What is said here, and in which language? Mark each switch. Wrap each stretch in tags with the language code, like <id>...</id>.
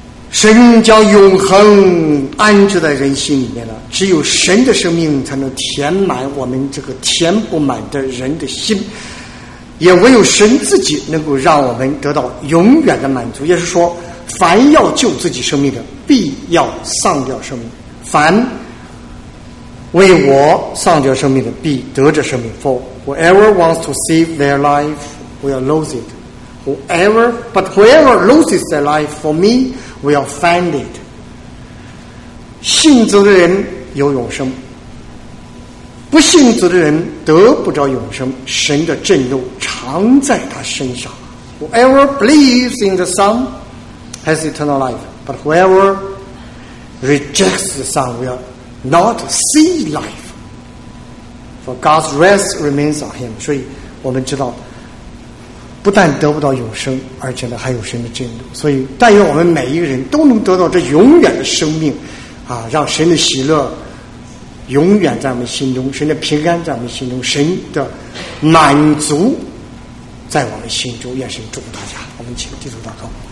<zh>神将永恒安置在人心里面了，只有神的生命才能填满我们这个填不满的人的心，也唯有神自己能够让我们得到永远的满足。也是说，凡要救自己生命的必要丧掉生命，凡为我丧掉生命的必得着生命。</zh> <en>For whoever wants to save their life will lose it, but whoever loses their life for me will find it.</en> <zh>信主的人有永生，不信主的人得不着永生，神的震怒常在他身上。</zh> <en>Whoever believes in the Son has eternal life, but whoever rejects the Son will not see life, for God's wrath remains on him.</en> <zh>所以我们知道不但得不到永生，而且呢还有神的震怒。所以但愿我们每一个人都能得到这永远的生命啊，让神的喜乐永远在我们心中，神的平安在我们心中，神的满足在我们心中。愿神祝福大家。我们请低头祷告。</zh>